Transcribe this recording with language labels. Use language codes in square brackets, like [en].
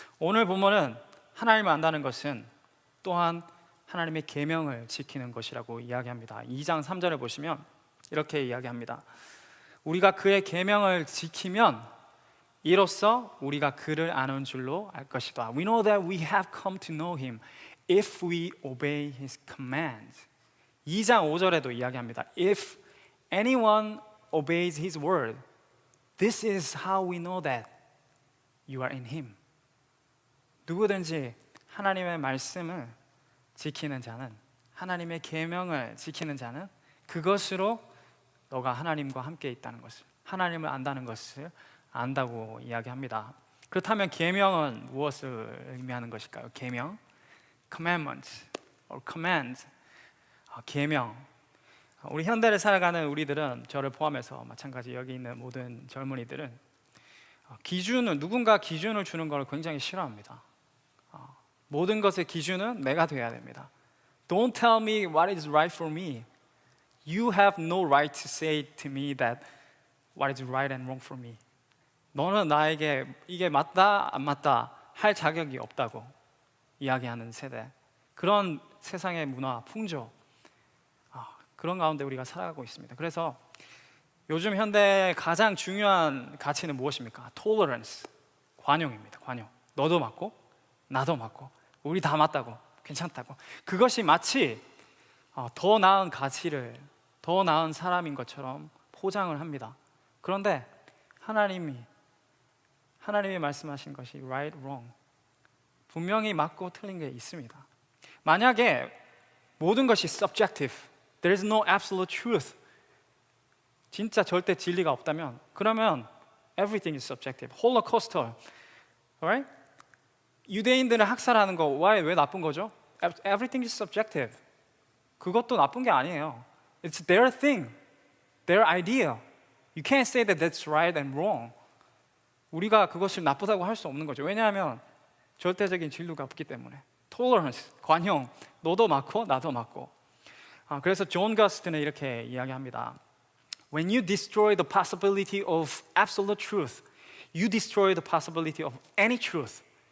[ko] 오늘 본문은 하나님을 안다는 것은 또한 하나님의 계명을 지키는 것이라고 이야기합니다. 2장 3절에 보시면 이렇게 이야기합니다. 우리가 그의 계명을 지키면 이로써 우리가 그를 아는 줄로 알 것이다. [en] We know that we have come to know him if we obey his commands. [ko] 2장 5절에도 이야기합니다. [en] If anyone obeys his word, this is how we know that you are in him. [ko] 누구든지 하나님의 말씀을 지키는 자는, 하나님의 계명을 지키는 자는 그것으로 너가 하나님과 함께 있다는 것을, 하나님을 안다는 것을 안다고 이야기합니다. 그렇다면 계명은 무엇을 의미하는 것일까요? [en] 계명, commandments or commands. [ko] 계명. 우리 현대를 살아가는 우리들은, 저를 포함해서 마찬가지 여기 있는 모든 젊은이들은 기준을, 누군가 기준을 주는 걸 굉장히 싫어합니다. 모든 것의 기준은 내가 돼야 됩니다. [en] Don't tell me what is right for me. You have no right to say to me that what is right and wrong for me. [ko] 너는 나에게 이게 맞다 안 맞다 할 자격이 없다고 이야기하는 세대. 그런 세상의 문화, 풍조, 그런 가운데 우리가 살아가고 있습니다. 그래서 요즘 현대의 가장 중요한 가치는 무엇입니까? Tolerance, 관용입니다. 관용. 너도 맞고 나도 맞고 우리 다 맞다고, 괜찮다고. 그것이 마치 더 나은 가치를, 더 나은 사람인 것처럼 포장을 합니다. 그런데 하나님이 말씀하신 것이 right, wrong, 분명히 맞고 틀린 게 있습니다. 만약에 모든 것이 [en] subjective, there is no absolute truth, [ko] 진짜 절대 진리가 없다면, 그러면 [en] everything is subjective. Holocaustal, alright? [ko] 유대인들을 학살하는 거 왜 나쁜 거죠? [en] Everything is subjective. [ko] 그것도 나쁜 게 아니에요. [en] It's their thing, their idea. You can't say that that's right and wrong. [ko] 우리가 그것을 나쁘다고 할 수 없는 거죠. 왜냐하면 절대적인 진리가 없기 때문에. Tolerance, 관용, 너도 맞고 나도 맞고. 그래서 존 거스틴은 이렇게 이야기합니다. [en] When you destroy the possibility of absolute truth, you destroy the possibility of any truth.